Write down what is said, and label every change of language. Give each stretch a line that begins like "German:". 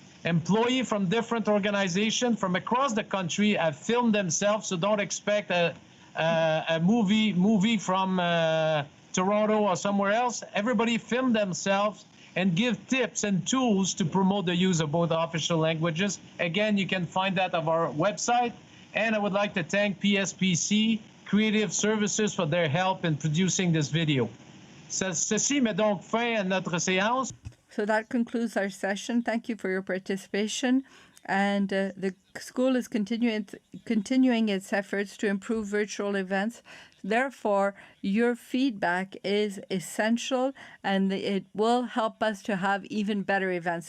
English: Employees from different organizations from across the country have filmed themselves, so don't expect a movie from Toronto or somewhere else. Everybody film themselves and give tips and tools to promote the use of both official languages. Again, you can find that on our website. And I would like to thank PSPC Creative Services for their help in producing this video.
French: Ceci met donc fin à notre séance.
English: So that concludes our session. Thank you for your participation. And the school is continuing its efforts to improve virtual events. Therefore, your feedback is essential and it will help us to have even better events.